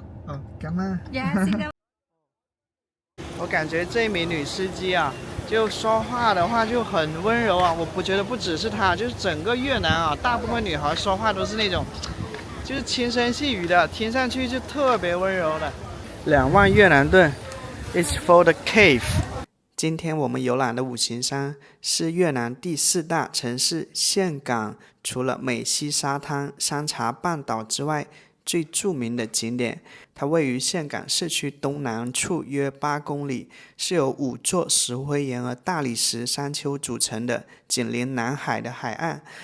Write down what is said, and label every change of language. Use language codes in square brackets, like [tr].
[vi] Oh, cảm ơn. [en] Yes. [zh] 我感觉这名女司机啊，就说话的话就很温柔啊。我不觉得不只是她，就是整个越南啊，大部分女孩说话都是那种，就是轻声细语的，听上去就特别温柔的。 2万越南盾 [en] ，It's for the cave。 [zh] 今天我们游览的五行山是越南第4大城市岘港，除了美西沙滩、山茶半岛之外，最著名的景点。它位于岘港市区东南处约8公里，是由5座石灰岩和大理石山丘组成的，紧邻南海的海岸。